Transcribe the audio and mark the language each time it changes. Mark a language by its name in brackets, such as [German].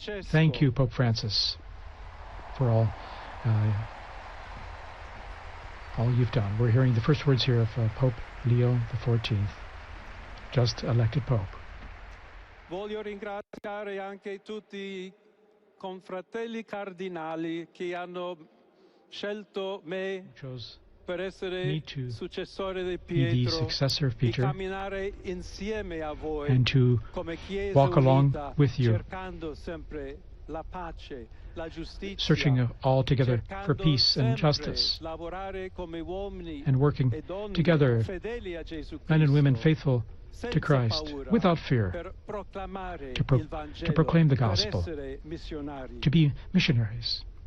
[English] Thank you, Pope Francis, for all you've done. We're hearing the first words here of Pope Leo XIV, just elected Pope. [Italian] Voglio ringraziare anche tutti i confratelli cardinali che hanno scelto me per essere successore di Pietro e camminare insieme a voi come Chiesa unita, cercando sempre la pace, la giustizia, [English] searching all together for peace and justice, and working together, men and women faithful to Christ, without fear, to proclaim the gospel, to be missionaries.